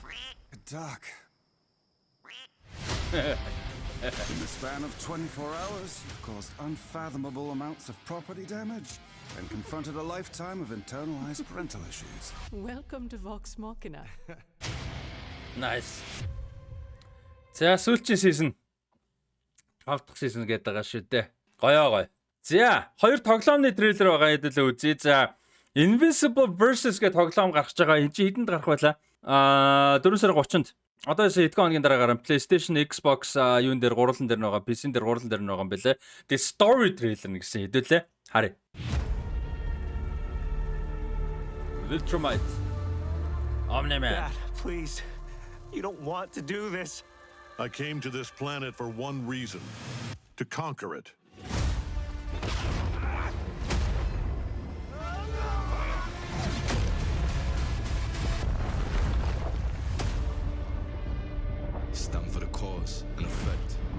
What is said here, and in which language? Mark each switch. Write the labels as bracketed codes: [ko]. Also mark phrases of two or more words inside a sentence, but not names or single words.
[en] Doc. In the span of 24 hours, you've caused unfathomable amounts of property damage and confronted a lifetime of internalized parental issues. Welcome to Vox Machina. Nice. [mn] За сүүлчийн season 5 дахь season гэдэг байгаа шүү дээ. Гоё. За, 2 тоглоомны трейлер байгаа хэдүүлээ үзье. За, Invincible Versus гэх тоглоом гарч байгаа. Энд чи хэдэнд гарах байлаа? 4 сарын 30-нд. Одоо хэдэн хоногийн дараа гарсан PlayStation, Xbox юун дээр гурван дээр байгаа, PC-н дээр гурван дээр байгаа юм бэлээ. Тэгээ [en] story trailer [mn] гэсэн хэдүүлээ. Харъя. [en] Ultramite. Omni-Man. Dad, please. You don't want to do this. I came to this planet for one reason. To conquer it. Stand for the cause and effect.